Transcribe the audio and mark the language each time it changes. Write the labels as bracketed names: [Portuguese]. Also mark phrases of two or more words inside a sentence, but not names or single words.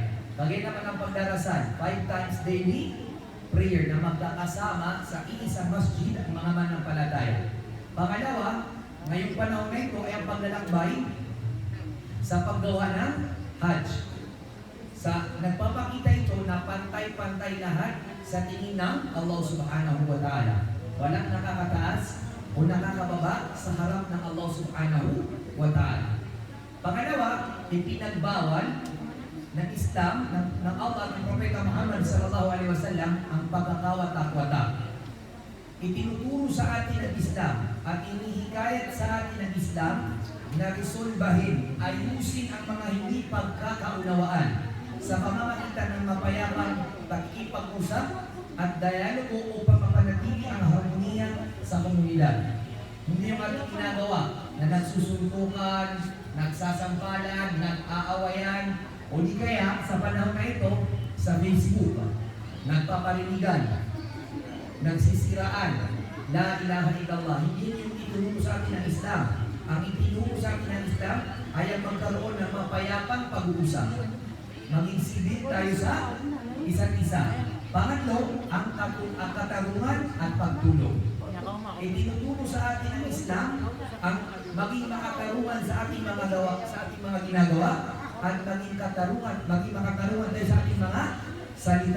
[Filipino] Kagaya naman ang pagdarasan, [English] 5 times daily prayer [Filipino] na magkakasama sa iisang masjid ang mga mananampalataya. Pangalawa, ngayong panahon na ito ay ang paglalakbay sa paggawa ng Hajj. Nagpapakita ito na pantay-pantay lahat sa tingin ng Allah [Arabic] سبحانه وتعالى. [Filipino] Walang nakakataas o nakakababa sa harap ng Allah [Arabic] سبحانه وتعالى. [Filipino] Pangalawa, ipinagbawal ng Islam, ng Allah at ng Propeta Muhammad [Arabic] صلى الله عليه وسلم [Filipino] ang pagkakawatak-watak. Itinuturo sa atin ng Islam at inihikayat sa atin ng Islam na resolbahin, ayusin ang mga hindi pagkakaunawaan sa pamamagitan ng mapayapang pakikipag-usap at dialogo upang mapanatili ang harmonia sa komunidad. Hindi yung ating ginagawa na nagsusuntukan, nagsasampalan, nag-aawayan, o di kaya sa panahon na ito sa Facebook, nagpaparinigan, nagsisiraan, [Arabic] لا إله إلا الله. [Filipino] Hindi yung itinuro sa atin ng Islam. Ang itinuro sa atin ng Islam ay ang magkaroon ng mapayapang pag-uusap. Maging sibil tayo sa isa't isa. Pangatlo, ang katarungan at pagtulong. Itinuturo sa atin ng Islam ang maging makatarungan sa ating mga gawa, sa ating mga ginagawa, at maging makatarungan tayo sa ating mga salita.